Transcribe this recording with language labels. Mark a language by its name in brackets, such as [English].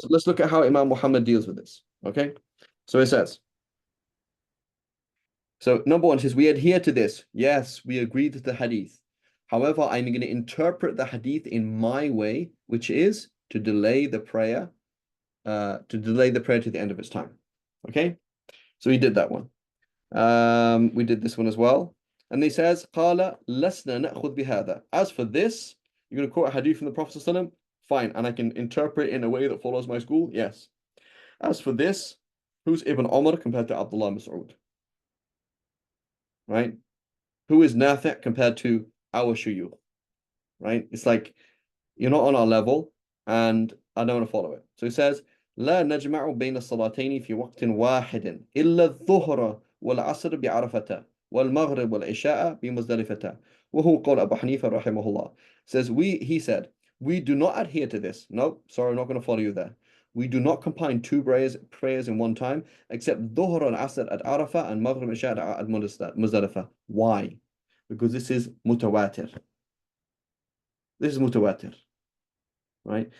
[English] now let's look at how Imam Muhammad deals with this. Okay, so it says, so number one says we adhere to this. Yes, we agree to the hadith. However, I'm going to interpret the hadith in my way, which is to delay the prayer to the end of its time. Okay, so he did that one. We did this one as well. And he says, [Arabic] قال لسنا نأخذ بهذا. [English] As for this, you're going to quote a hadith from the Prophet ﷺ? Fine, and I can interpret it in a way that follows my school? Yes. As for this, who's Ibn Umar compared to Abdullah Mas'ud? Right? Who is Nafi' compared to our shuyukh? Right? It's like you're not on our level, and I don't want to follow it. So he says, [Arabic] لا نجمع بين الصلاتين في وقت واحد إلا الظهر والعصر بعرفة والمغرب والعشاء بمزدلفة وهو قول أبو حنيفة رحمه الله. [English] Says he said, we do not adhere to this. No, sorry, I'm not going to follow you there. We do not combine two prayers in one time, except Dhuhr and Asr at Arafah and Maghrib and Isha at Muzdalifah. Why? Because this is mutawatir. This is mutawatir, right?